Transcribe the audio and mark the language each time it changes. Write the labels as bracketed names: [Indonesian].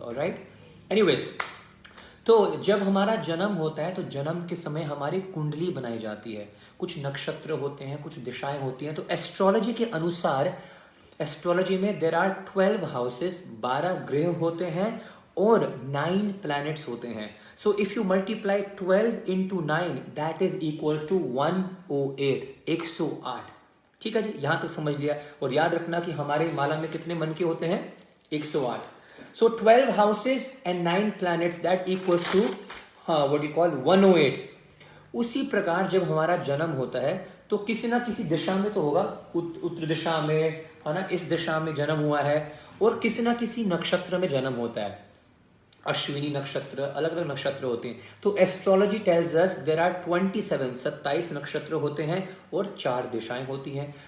[Hindi] Alright, anyways, तो जब हमारा जन्म होता है तो जन्म के समय हमारी कुंडली बनाई जाती है, कुछ नक्षत्र होते हैं, कुछ दिशाएं होती हैं। तो एस्ट्रोलॉजी के अनुसार, एस्ट्रोलॉजी में [English] there are 12 houses, [Hindi] 12 ग्रह होते हैं और 9 प्लैनेट्स होते हैं। [English] So if you multiply 12 into 9 that is equal to 108, 108। [Hindi] ठीक है जी, यहां तक समझ लिया। और याद रखना कि हमारे माला में कितने मन के होते हैं? 108। [English] So 12 houses and 9 planets that equals to what you call 108। [Hindi] उसी प्रकार जब हमारा जन्म होता है तो किसी ना किसी दिशा में तो होगा, उत्तर दिशा में है ना, इस दिशा में जन्म हुआ है, और किसी ना किसी नक्षत्र में जन्म होता है। अश्विनी नक्षत्र, अलग अलग नक्षत्र होते हैं। तो [English] astrology tells us there are [Hindi] 27 नक्षत्र होते हैं और 4 दिशाएं होती हैं।